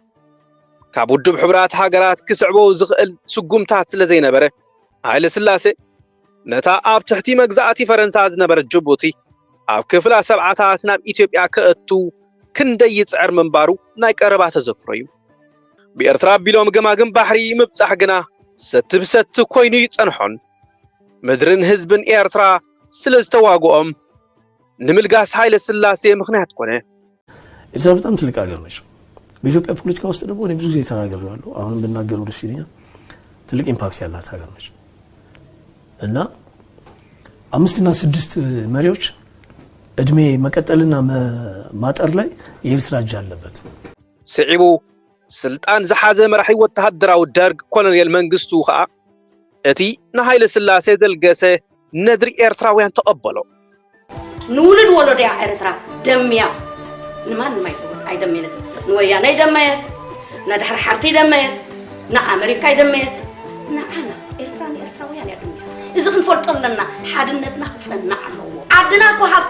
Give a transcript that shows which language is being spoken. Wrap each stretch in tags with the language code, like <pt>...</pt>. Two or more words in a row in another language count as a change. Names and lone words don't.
<ti>ካብ ውድብ ሕቡራት ሃገራት ክስዕቦ ዝኽእል ስጉምታት ስለ ዘይነበረ ሃይለ ስላሴ ነታ ኣብ ትሕቲ መግዛእቲ ፈረንሳ ዝነበረት ጅቡቲ ኣብ ክፍላ ሰብዓታት ናብ ኢትዮጵያ ክእቱ ክንደይ ይጽዕር ምንባሩ ናይ ቀረባ ተዘክሮ እዩ ብኤርትራ ኣቢሎም ገማግም ባሕሪ ምብጻሕ ግና ሰቲ ብሰቲ ኮይኑ ይጸንሖን ምድርን ህዝብን ኤርትራ ስለ ዝተዋግኦም ንምልጋስ ሃይለ ስላሴ ምክንያት ኮነ</ti> <am>ኤርትራ በጣም ትልቅ ሀገር ነች በኢትዮጵያ ፖለቲካ ውስጥ ደግሞ እኔ ብዙ ጊዜ ተናግሬያለሁ አሁን ብናገረው ደስ ይለኛል ትልቅ ኢምፓክት ያላት ሀገር ነች እና 5 እና 6 መሪዎች እድሜ መቀጠልና ማጠር ላይ የኤርትራ እጅ አለበት</am> <ti>ስዒቡ ስልጣን ዝሓዘ መራሒ ወተሃደራዊ ደርግ ኮሎኔል መንግስቱ ከዓ እቲ ንሃይለ ስላሴ ዘልገሰ ነድሪ ኤርትራውያን ተቐበሎ ንውልድ ወለድያ ኤርትራ ደምያ ንማን ኣይደመየት ንወያነ ይደመየት ንድሕሪ ሓርቲ ይደመየት ንኣሜሪካ ይደመየት ንዓና ኤርትራ ንኤርትራውያን እያ ደምያ እዚ ክንፈልጦ ኣለና ሓድነትና ክጸንዕ ኣለዎ ዓድና እኮ</ti>